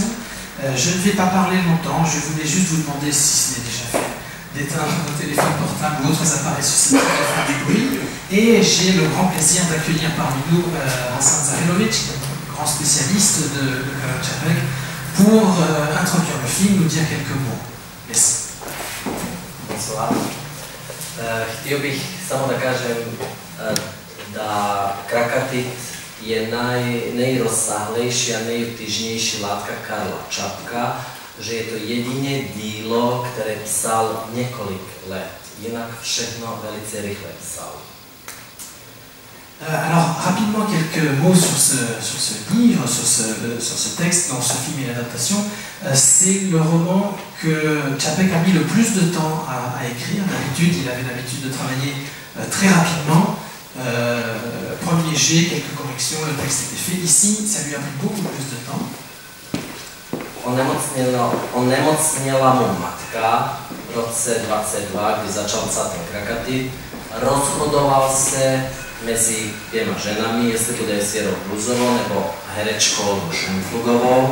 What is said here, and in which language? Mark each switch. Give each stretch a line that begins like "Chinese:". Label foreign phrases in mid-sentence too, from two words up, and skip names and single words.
French: Je ne vais pas parler longtemps, je voulais juste vous demander, si ce n'est déjà fait, d'éteindre vos téléphones portables ou autres appareils susceptibles de faire du bruit. Et j'ai le grand plaisir d'accueillir parmi nous Hasan Zahirović, grand spécialiste de Karel Čapek, pour introduire le film, nous dire quelques mots. Merci. Bonsoir.
Croatian: Htio bih samo da kažem da
Czech: Krakatit je nejrozsáhlejší a nejobtížnější látka Karla Čapka, že je to jediné dílo, které psal několik let. Jinak všechno velice rychle psal.
French: Alors, rapidement, quelques mots sur ce livre, sur ce texte, dans ce film et l'adaptation. C'est le roman que Čapek a mis le plus de temps à écrire. D'habitude, il avait l'habitude de travailler très rapidement. Premier jet, quelques corrections, le texte était fait. Ici, ça lui a pris beaucoup plus de temps.
Czech: Onemocněla mu matka v roce 22, kdy začal psát ten Krakatit. Rozhodoval se mezi dvěma ženami, jestli bude s Věrou Růžovou nebo herečkou Šenflugovou.